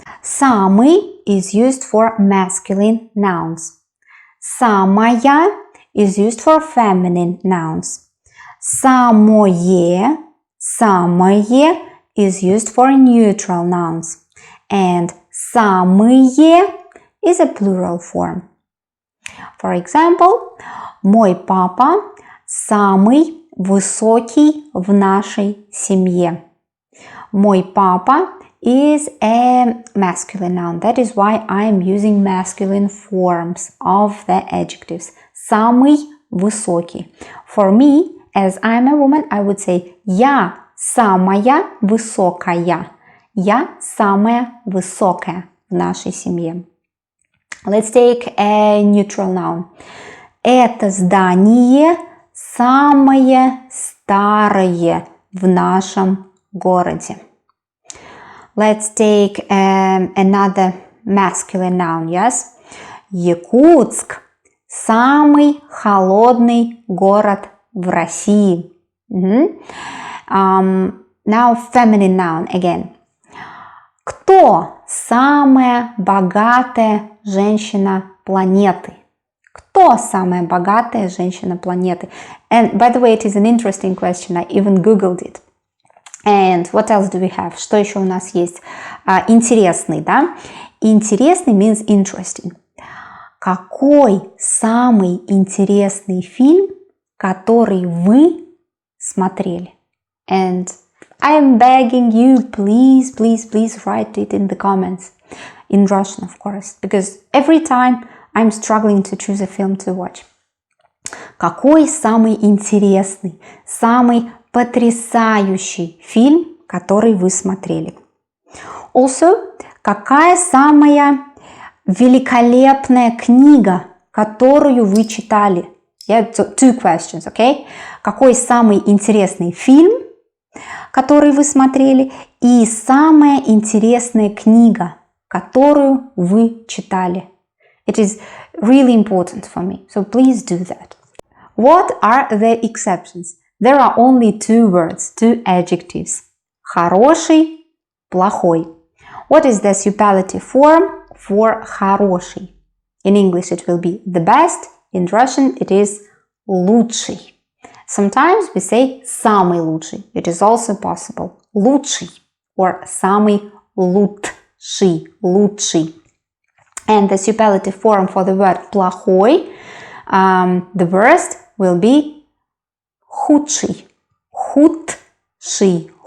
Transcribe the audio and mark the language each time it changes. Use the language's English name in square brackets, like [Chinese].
[English] Самый is used for masculine nouns. Самая is used for feminine nouns. Самое, самое is used for neutral nouns. And самые is a plural form. For example, [Russian] мой папа самый высокий в нашей семье. Мой папа [English] is a masculine noun. That is why I am using masculine forms of the adjectives. [Russian] Самый высокий. [English] For me, as I am a woman, I would say [Russian] я самая высокая. Я самая высокая в нашей семье. [English] Let's take a neutral noun. [Russian] Это здание самое старое в нашем городе. [English] Let's take another masculine noun, yes? [Russian] Якутск – самый холодный город в России. [English] Now feminine noun again. [Russian] Кто самая богатая женщина планеты? Кто самая богатая женщина планеты? [English] And by the way, it is an interesting question. I even googled it. And what else do we have? [Russian] Что еще у нас есть? Интересный, да? [English] Интересный means interesting. [Russian] Какой самый интересный фильм, который вы смотрели? [English] And I am begging you, please, please, please write it in the comments. In Russian, of course. Because every time I'm struggling to choose a film to watch. [Russian] Какой самый интересный, самый потрясающий фильм, который вы смотрели? Also, какая самая великолепная книга, которую вы читали? [English] Yeah, so two questions, okay? [Russian] Какой самый интересный фильм, который вы смотрели, и самая интересная книга, которую вы читали? [English] It is really important for me, so please do that. What are the exceptions? There are only two words, two adjectives. [Russian] Хороший, плохой. [English] What is the superlative form for хороший? In English it will be the best. In Russian it is лучший. Sometimes we say [Russian] самый лучший. [English] It is also possible. [Russian] Лучший or самый лучший. Лучший. [English] And the superlative form for the word плохой, the worst will be худший. Худший.